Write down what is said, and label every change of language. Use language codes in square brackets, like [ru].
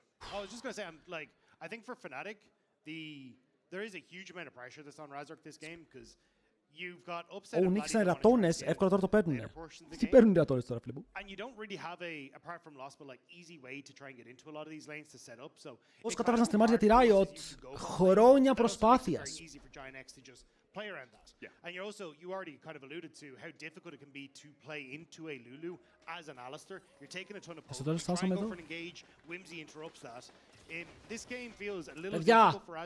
[en] I was just going to say, I think for Fnatic, there is a huge amount of pressure that's on Razork this game because you've got upset. [el] Ω, νίκησαν οι ρατώνες, εύκολα τώρα το παίρνουνε. Τι παίρνουν οι ρατώνες τώρα, φίλε μου? [en] And you don't really have apart from loss, but easy way to try and get into a lot of these lanes to set up. So [el] πώς κατάφερες να στριμάρεις για τη Riot, χρόνια προσπάθειας. [en] Play around that. Yeah. And you already kind of alluded to how difficult it can be to play into a Lulu as an Alistair. You're taking a ton of poke, trying to go for an engage, Whimsy interrupts that. This game feels a little difficult for Razork.